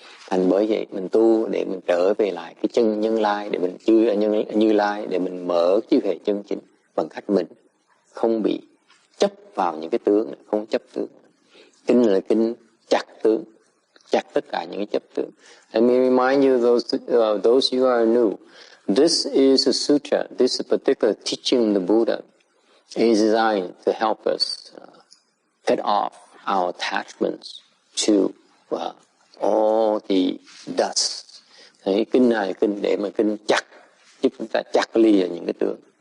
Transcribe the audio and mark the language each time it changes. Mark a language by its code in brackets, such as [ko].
[vi] Thành bởi vậy mình tu để mình trở về lại cái chân Nhân Lai, để mình chư Như Lai, để mình mở chư hệ chân chính bằng cách mình không bị chấp vào những cái tướng, không chấp tướng. Kinh là kinh chặt tướng, chặt tất cả những cái chấp tướng. [en] Let me remind you, those you are new, this is a sutra, this particular teaching of the Buddha is designed to help us get off our attachments to all the dust. [vi] Cái kinh này kinh để mà kinh chặt, giúp chúng ta chặt lìa những cái tướng.